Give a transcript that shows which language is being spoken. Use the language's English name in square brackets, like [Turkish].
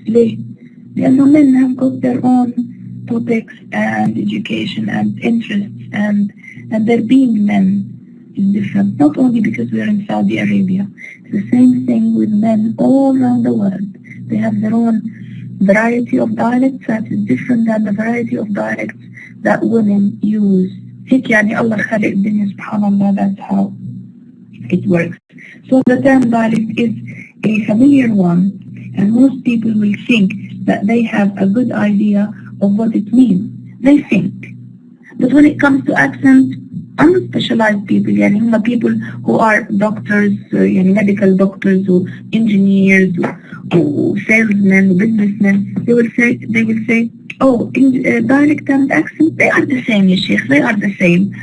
[Arabic] ليه؟ لأنه [English] men have got their own topics and education and interests and their being men is different. Not only because we are in Saudi Arabia. It's the same thing with men all around the world. They have their own variety of dialects that is different than the variety of dialects that women use. [Arabic] هيك يعني الله خلق الدنيا سبحان الله. [English] That's how it works. So the term dialect is a familiar one, and most people will think that they have a good idea of what it means. They think. But when it comes to accent, unspecialized people, [Arabic] يعني هم [English] people who are doctors, يعني medical doctors or engineers or salesmen, businessmen, they will say, oh, dialect and accent, they are the same, ya Sheikh, they are the same.